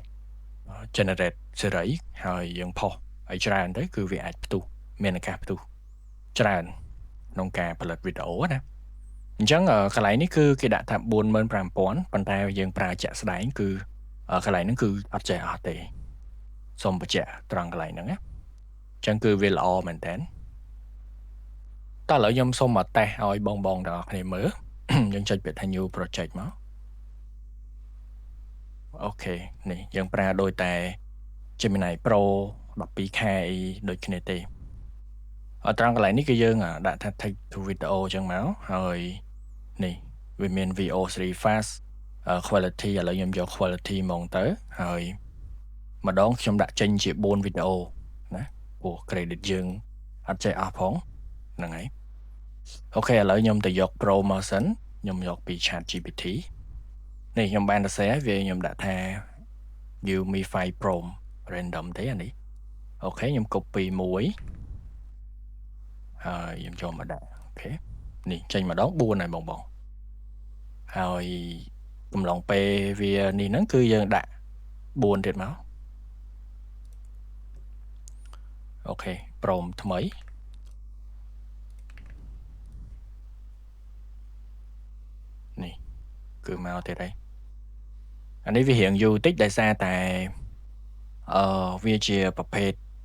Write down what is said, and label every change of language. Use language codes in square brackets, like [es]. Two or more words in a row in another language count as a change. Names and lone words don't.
[km] generate សេរីហើយយើងផុសឲ្យច្រើនទៅគឺវាអាចផ្ទុះមានឱកាសផ្ទុះច្រើនក្នុងការផលិតវីដេអូណាអញ្ចឹងកន្លែងនេះគឺគេដាក់ថា45000ប៉ុន្តែយើងប្រើជាក់ស្ដែងគឺកន្លែងហ្នឹងគឺអត់ចេះអត់ទេសូមបញ្ជាក់ត្រង់កន្លែងហ្នឹងណាអញ្ចឹងគឺវាល្អមែនតើតោះឥឡូវខ្ញុំសូមមកតេស្តឲ្យបងទាំងអស់គ្នាមើលយើងចុចពាក្យថា [en] new project [km] មក អូខេនេះយើងប្រើដូចតែ Gemini Pro 12K ដូចគ្នាទេត្រង់កន្លែងនេះគឺយើងដាក់ថា [en] take to video [km] អញ្ចឹង មកហើយនេះវាមាន VO3 [en] fast quality [km] ឥឡូវខ្ញុំយក quality ហ្មងទៅហើយម្ដងខ្ញុំដាក់ចេញជា4វីដេអូណាព្រោះ credit យើងអត់ចេះអស់ផងហ្នឹងហើយអូខេឥឡូវខ្ញុំទៅយក Pro មកសិនខ្ញុំយកពី ChatGPT នេះខ្ញុំបានសរសេរវាខ្ញុំដាក់ថា [en] Give me 5 prompt random [km] ទេអានេះអូខេខ្ញុំ copy មួយ ហើយខ្ញុំចូលមកដាក់អូខេនេះចេញម្ដង4ហើយបងហើយកំឡុងពេលវានេះហ្នឹងគឺយើងដាក់4ទៀតមកអូខេ prompt ថ្មីនេះគឺមកទៀតហើយអានេះវារៀងយូរតិចដោយសារតែវាជាប្រភេទ